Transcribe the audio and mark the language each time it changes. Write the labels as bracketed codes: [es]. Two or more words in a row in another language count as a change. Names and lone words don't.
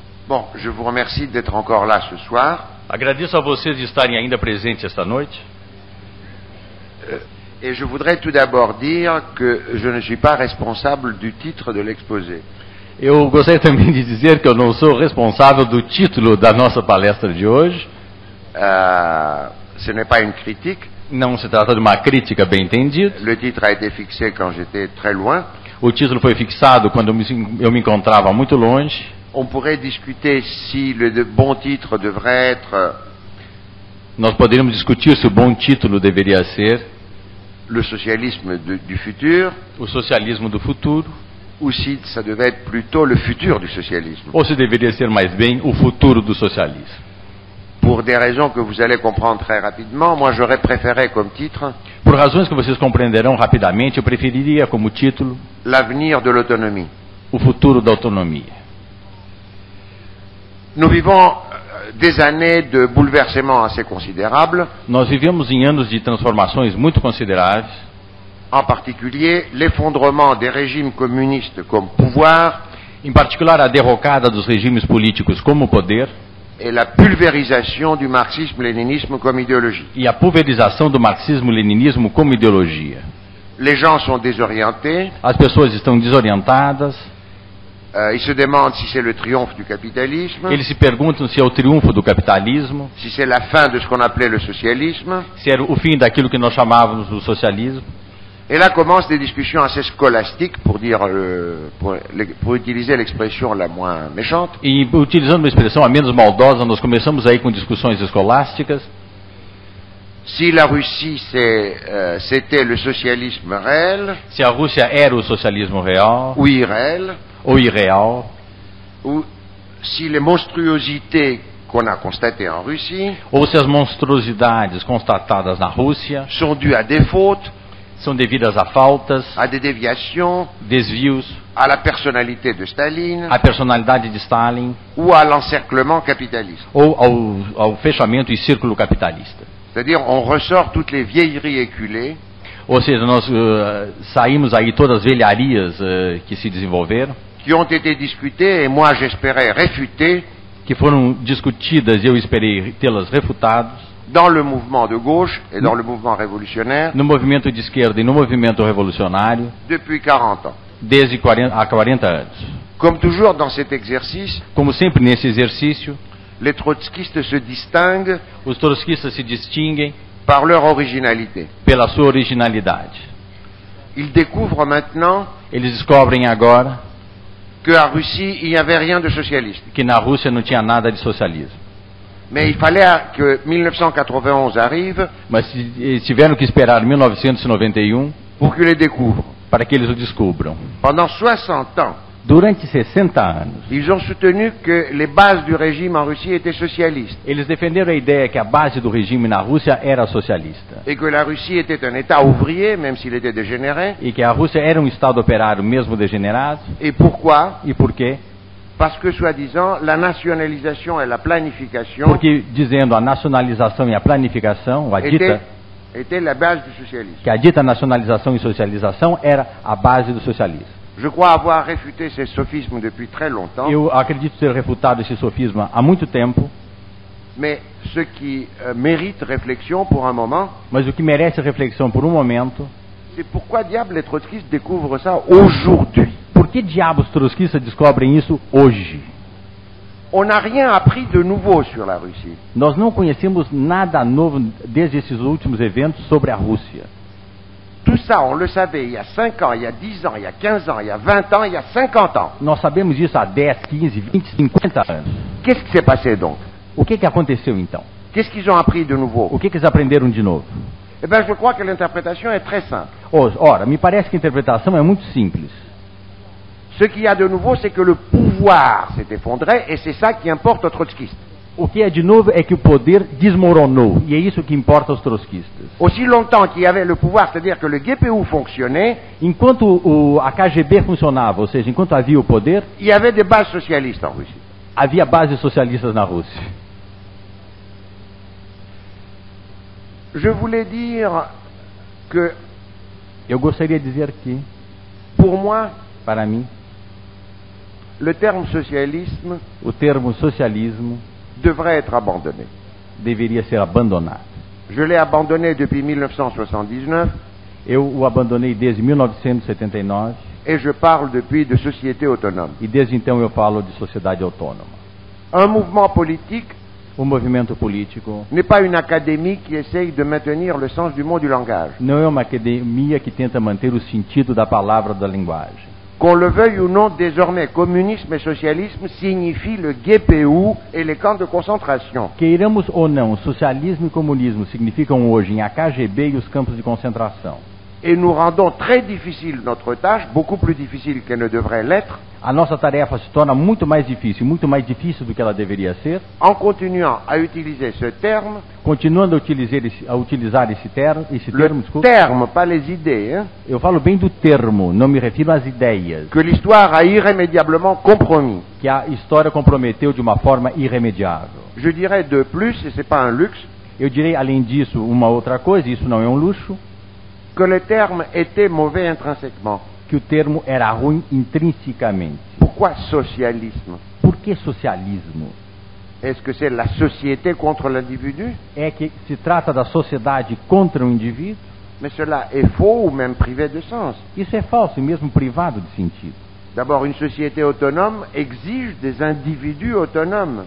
[fr] Bon, je vous remercie d'être encore là ce soir. [pt] Agradeço a vocês de estarem ainda presentes esta noite. [fr] Et je voudrais tout d'abord dire que je ne suis pas responsable du titre de l'exposé. [pt] Eu gostaria também de dizer que eu não sou responsável do título da nossa palestra de hoje. [fr] Ce n'est pas une critique. [pt] Não se trata de uma crítica bem entendida. [fr] Le titre a été fixé quand j'étais très loin. [pt] O título foi fixado quando eu me encontrava muito longe. [fr] On pourrait discuter si le bon titre devrait être [pt] Nós poderíamos discutir se o bom título deveria ser [fr] le socialisme du futur, [pt] o socialismo do futuro, [fr] ou si ça devait être plutôt le futur du socialisme. [pt] ou se deveria ser mais bem o futuro do socialismo. [fr] Pour des raisons que vous allez comprendre très rapidement, moi j'aurais préféré comme titre [pt] Por razões que vocês compreenderão rapidamente, eu preferiria como título [fr] l'avenir de l'autonomie. [pt] o futuro da autonomia. [fr] Nous vivons des années de bouleversements assez considérables, [pt] Nós vivemos em anos de transformações muito consideráveis, [fr] en particulier l'effondrement des régimes communistes comme pouvoir [pt] em particular a derrocada dos regimes políticos como poder [fr] et la pulvérisation du marxisme-léninisme comme idéologie. [pt] e a pulverização do marxismo-leninismo como ideologia. [fr] Les gens sont désorientés, [pt] As pessoas estão desorientadas, [fr] ils se demandent si c'est le triomphe du capitalisme, [pt] eles se perguntam se é o triunfo do capitalismo, [fr] si c'est la fin de ce qu'on appelait le socialisme, [pt] se era o fim daquilo que nós chamávamos do socialismo. [fr] et là commencent des discussions assez scolastiques, pour utiliser l'expression la moins méchante. [pt] E utilizando uma expressão a menos maldosa, nós começamos aí com discussões escolásticas. [fr] Si la Russie c'était le socialisme réel, [pt] Se a Rússia era o socialismo real [fr] ou irréel, [pt] ou irreal, [fr] ou si les monstruosités qu'on a constatées en Russie [pt] ou se as monstruosidades constatadas na Rússia [fr] sont dues à des fautes, [pt] são devidas a faltas, [fr] à des déviations, [pt] desvios, [fr] à la personnalité de Staline [pt] à personalidade de Stalin [fr] ou à l'encerclement capitaliste. [pt] ou ao fechamento e círculo capitalista. [fr] C'est-à-dire on ressort toutes les vieilleries éculées [pt] Ou seja, nós saímos aí todas as velharias que se desenvolveram, [fr] qui ont été discutées et moi j'espérais réfutées [pt] que foram discutidas e eu esperei tê-las refutadas [fr] dans le mouvement de gauche et dans le mouvement révolutionnaire [pt] no movimento de esquerda e no movimento revolucionário [fr] depuis 40 ans. [pt] desde há 40 anos. [fr] Comme toujours dans cet exercice, [pt] Como sempre nesse exercício, [fr] les trotskistes se distinguent [pt] os trotskistas se distinguem [fr] par leur originalité. [pt] pela sua originalidade. [fr] Ils découvrent maintenant [pt] Eles descobrem agora [fr] qu'en Russie, il n'y avait rien de socialiste. [pt] que na Rússia não tinha nada de socialismo. [fr] Mais il fallait que 1991 arrive [pt] Mas eles tiveram que esperar 1991 [fr] pour qu'ils le découvrent. [pt] para que eles o descubram. [fr] Pendant 60 ans, [pt] Durante 60 anos, [fr] ils ont soutenu que les bases du régime en Russie étaient socialistes [pt] eles defenderam a ideia que a base do regime na Rússia era socialista [fr] et que la Russie était un État ouvrier, même s'il était dégénéré. [pt] e que a Rússia era um estado operário mesmo degenerado. [fr] Et pourquoi? [pt] E por quê? [fr] Parce que, soi-disant, la nationalisation et la planification [pt] Porque, dizendo a nacionalização e a planificação, [fr] étaient la base du socialisme. [pt] que a dita nacionalização e socialização era a base do socialismo. [fr] Je crois avoir réfuté ces sophismes depuis très longtemps, [pt] Eu acredito ter refutado esse sofisma há muito tempo, [fr] mais ce qui mérite réflexion pour un moment, [pt] mas o que merece reflexão por um momento, [fr] c'est pourquoi diable les trotskistes découvrent ça aujourd'hui. [pt] por que diabos trotskistas descobrem isso hoje? [fr] On n'a rien appris de nouveau sur la Russie. [pt] Nós não conhecemos nada novo desde esses últimos eventos sobre a Rússia. [fr] Tout ça, on le savait il y a 5 ans, il y a 10 ans, il y a 15 ans, il y a 20 ans, il y a 50 ans. [pt] Nós sabemos isso há 10, 15, 20, 50 anos. [fr] Qu'est-ce qui s'est passé donc? [pt] O que aconteceu então? [fr] Qu'est-ce qu'ils ont appris de nouveau? [pt] O que eles aprenderam de novo? [fr] Eh bien, je crois que l'interprétation est très simple. [pt] Ora, me parece que a interpretação é muito simples. [fr] Ce qu'il y a de nouveau, c'est que le pouvoir s'est effondré et c'est ça qui importe aux trotskistes. [pt] O que é de novo é que o poder desmoronou, e é isso que importa aos trotskistas. [fr] Aussi longtemps qu'il y avait le pouvoir, c'est-à-dire que le GPU fonctionnait, [pt] Enquanto a KGB funcionava, ou seja, enquanto havia o poder, [fr] il y avait des bases socialistes en Russie. [pt] havia bases socialistas na Rússia. [fr] Je voulais dire que, [pt] Eu gostaria de dizer que, [fr] pour moi, [pt] para mim, [fr] le terme socialisme [pt] O termo socialismo [fr] devrait être abandonné. [pt] deveria ser abandonado. [fr] Je l'ai abandonné depuis 1979 [pt] Eu o abandonei desde 1979 [fr] et je parle depuis de société autonome. [pt] e desde então eu falo de sociedade autônoma. [fr] Un mouvement politique [pt] O movimento político [fr] n'est pas une académie qui essaye de maintenir le sens du mot du langage. [pt] não é uma academia que tenta manter o sentido da palavra da linguagem. [fr] Qu'on le veuille ou non, désormais, communisme et socialisme signifient le GPU et les camps de concentration. [pt] Queiramos ou não, socialismo e comunismo significam hoje em AKGB e os campos de concentração. [fr] Et nous rendons très difficile notre tâche, beaucoup plus difficile qu'elle ne devrait l'être, [pt] A nossa tarefa se torna muito mais difícil do que ela deveria ser, [fr] en continuant à utiliser ce terme, [pt] continuando a utilizar esse termo, [fr] le [pt] desculpa. [fr] terme, pas les idées, hein, [pt] Eu falo bem do termo, não me refiro às ideias, [fr] que l'histoire a irrémédiablement compromis. [pt] que a história comprometeu de uma forma irremediável. [fr] Je dirais de plus, et ce n'est pas un luxe, [pt] Eu direi, além disso, uma outra coisa, isso não é um luxo, [fr] que le terme était mauvais intrinsèquement. [pt] que o termo era ruim intrinsecamente. [fr] Pourquoi socialisme? [pt] Por que socialismo? [fr] Est-ce que c'est la société contre l'individu? [pt] É que se trata da sociedade contra o indivíduo? [fr] Mais cela est faux ou même privé de sens. [pt] Isso é falso e mesmo privado de sentido. [fr] D'abord, une société autonome exige des individus autonomes.